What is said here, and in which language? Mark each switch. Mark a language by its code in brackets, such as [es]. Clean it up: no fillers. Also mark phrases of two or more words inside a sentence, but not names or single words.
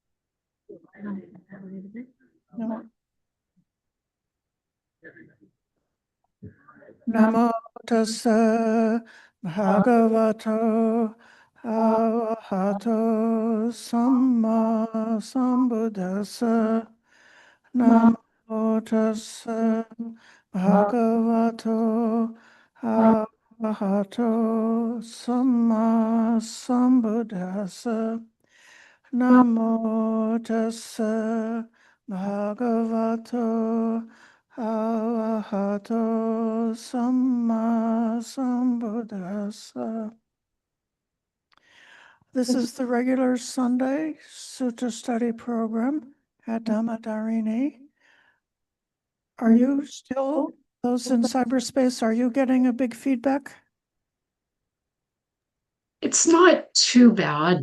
[en] No. [pi] Namo tassa bhagavato arahato samma sambuddhassa. Namo tassa bhagavato arahato samma sambuddhassa. Namo tassa bhagavato arahato samma sambuddhassa. [en] This is the regular Sunday Sutta study program at Dhammadharini. Are you still, those in cyberspace, are you getting a big feedback? It's not too bad.